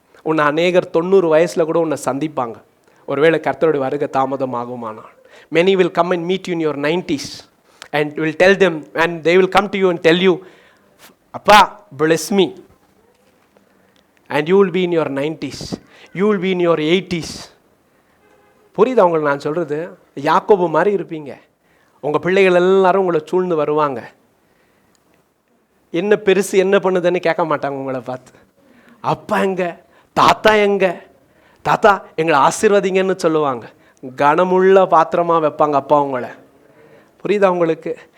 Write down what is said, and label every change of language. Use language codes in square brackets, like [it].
[ta] உன்னை அநேகர் 90 வயசுல கூட உன்னை சந்திப்பாங்க. ஒருவேளை கர்த்தருடைய வருகை தாமதம் ஆகுமானால், [en] many will come and meet you in your 90s and will tell them, and they will come to you and tell you, Appa, bless me. And you will be in your 90s, you will be in your 80s. [ta] புரியுதா உங்களுக்கு நான் சொல்றது? யாக்கோபு மாதிரி இருப்பீங்க. உங்க பிள்ளைகள் எல்லாரும் உங்களை சூழ்ந்து வருவாங்க. என்ன பெருசு என்ன பண்ணுதுன்னு கேட்க மாட்டாங்க உங்களை பார்த்து. அப்பா எங்க, தாத்தா எங்க, தாத்தா எங்களை ஆசீர்வதிங்கன்னு சொல்லுவாங்க. கனமுள்ள பாத்திரமா வைப்பாங்க அப்பா உங்களை. புரியுதா உங்களுக்கு?